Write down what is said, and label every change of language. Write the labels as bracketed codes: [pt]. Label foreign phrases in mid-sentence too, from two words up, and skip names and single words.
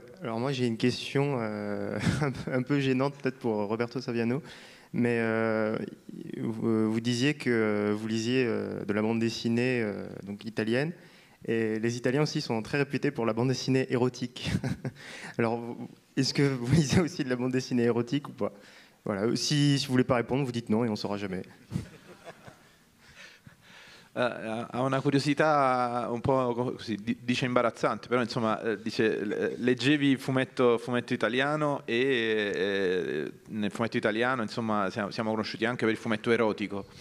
[fr] Alors moi j'ai une question un peu gênante peut-être pour Roberto Saviano, mais vous disiez que vous lisiez de la bande dessinée donc italienne, et les Italiens aussi sont très réputés pour la bande dessinée érotique. Alors est-ce que vous lisez aussi de la bande dessinée érotique ou pas? Voilà. Si vous voulez pas répondre, vous dites non et on saura jamais. [it] Ha una curiosità un po' così, dice imbarazzante, però insomma dice leggevi fumetto italiano e nel fumetto italiano insomma siamo conosciuti anche per il fumetto erotico.